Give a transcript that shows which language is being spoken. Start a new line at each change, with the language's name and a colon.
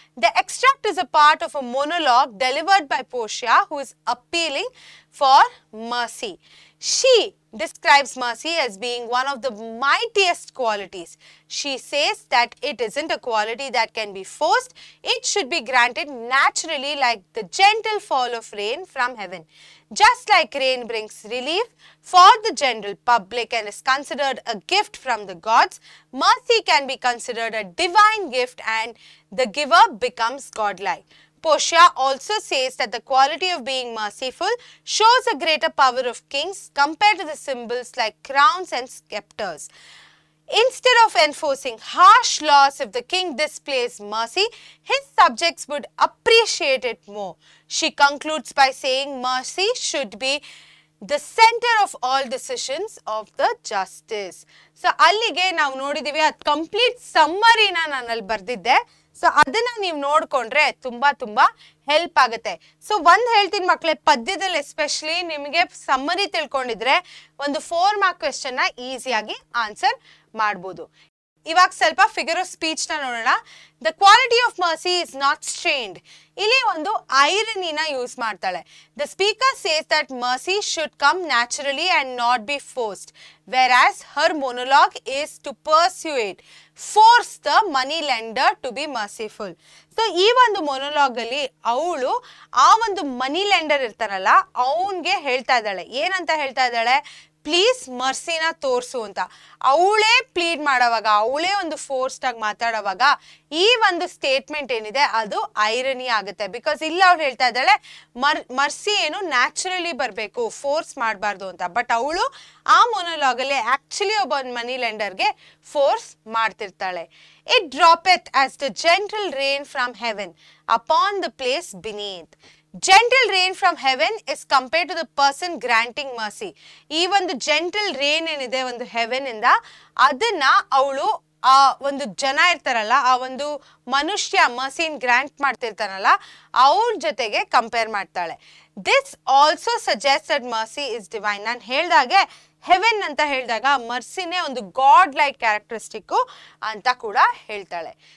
English: The extract is a part of a monologue delivered by Portia who is appealing for mercy. She describes mercy as being one of the mightiest qualities. She says that it isn't a quality that can be forced. It should be granted naturally like the gentle fall of rain from heaven. Just like rain brings relief for the general public and is considered a gift from the gods, mercy can be considered a divine gift and the giver becomes godlike. Portia also says that the quality of being merciful shows a greater power of kings compared to the symbols like crowns and scepters. Instead of enforcing harsh laws, if the king displays mercy, his subjects would appreciate it more. She concludes by saying mercy should be the center of all decisions of the justice.
Kannada: So ಅಲ್ಲಿಗೆ ನಾವು ನೋಡಿದೀವಿ, ಅದು complete ಸಮ್ಮರಿನ ನಾನು ಅಲ್ಲಿ ಬರ್ದಿದ್ದೆ. So ಅದನ್ನ ನೀವು ನೋಡ್ಕೊಂಡ್ರೆ ತುಂಬಾ ಹೆಲ್ಪ್ ಆಗುತ್ತೆ. ಸೊ ಒಂದ್ ಹೇಳ್ತೀನಿ ಮಕ್ಕಳೇ, ಪದ್ಯದಲ್ಲಿ ಎಸ್ಪೆಷಲಿ ನಿಮಗೆ ಸಮ್ಮರಿ ತಿಳ್ಕೊಂಡಿದ್ರೆ ಒಂದು 4 ಮಾರ್ಕ್ ಕ್ವೆಶ್ಚನ್ ನ ಈಸಿಯಾಗಿ ಆನ್ಸರ್ ಮಾಡ್ಬೋದು. ಇವಾಗ ಸ್ವಲ್ಪ ಫಿಗರ್ ಆಫ್ ಸ್ಪೀಚ್ ನ ನೋಡೋಣ.
English: The quality of mercy is not strained.
Kannada: ಇಲ್ಲಿ ಒಂದು ಐರನಿನ ಯೂಸ್ ಮಾಡ್ತಾಳೆ.
English: The speaker says that mercy should come naturally and not be forced, whereas her monologue is to persuade, force the money lender to be merciful.
Kannada: So ಈ ಒಂದು ಮೊನೊಲಾಗ್ ಅಲ್ಲಿ ಅವಳು ಆ ಒಂದು ಮನಿ lender ಇರ್ತಾರಲ್ಲ ಅವನ್ಗೆ ಹೇಳ್ತಾ ಇದ್ದಾಳೆ, ಏನಂತ ಹೇಳ್ತಾ ಇದ್ದಾಳೆ, ಪ್ಲೀಸ್ ಮರ್ಸಿನ ತೋರ್ಸು ಅಂತ. ಅವಳೇ ಪ್ಲೀಡ್ ಮಾಡೋವಾಗ, ಅವಳೇ ಒಂದು ಫೋರ್ಸ್ಡ್ ಆಗಿ ಮಾತಾಡೋವಾಗ ಈ ಒಂದು ಸ್ಟೇಟ್ಮೆಂಟ್ ಏನಿದೆ ಅದು ಐರನಿ ಆಗುತ್ತೆ. ಬಿಕಾಸ್ ಇಲ್ಲಿ ಅವ್ಳು ಹೇಳ್ತಾ ಇದ್ದಾಳೆ ಮರ್ಸಿ ಏನು ನ್ಯಾಚುರಲಿ ಬರಬೇಕು, ಫೋರ್ಸ್ ಮಾಡಬಾರ್ದು ಅಂತ. ಬಟ್ ಅವಳು ಆ ಮೊನೊಲಾಗ್ ಅಲ್ಲಿ ಆಕ್ಚುಲಿ ಒಬ್ಬ ಮನಿ ಲೆಂಡರ್ಗೆ force ಮಾಡ್ತಿರ್ತಾಳೆ.
English: It droppeth as the gentle rain from heaven upon the place beneath. Gentle rain from heaven is compared to the person granting mercy.
Kannada: ಈ ಒಂದು ಜೆಂಟಲ್ ರೇನ್ ಏನಿದೆ ಒಂದು ಹೆವೆನ್ ಇಂದ, ಅದನ್ನ ಅವಳು ಆ ಒಂದು ಜನ ಇರ್ತಾರಲ್ಲ, ಆ ಒಂದು ಮನುಷ್ಯ ಮರ್ಸಿನ್ ಗ್ರಾಂಟ್ ಮಾಡ್ತಿರ್ತಾನಲ್ಲ ಅವ್ರ ಜೊತೆಗೆ ಕಂಪೇರ್ ಮಾಡ್ತಾಳೆ.
English: This also suggest that mercy is divine.
Kannada: ನಾನು ಹೇಳ್ದಾಗೆ ಹೆವೆನ್ ಅಂತ ಹೇಳಿದಾಗ ಮರ್ಸಿನೇ ಒಂದು ಗಾಡ್ ಲೈಕ್ ಕ್ಯಾರೆಕ್ಟರಿಸ್ಟಿಕ್ ಅಂತ ಕೂಡ ಹೇಳ್ತಾಳೆ.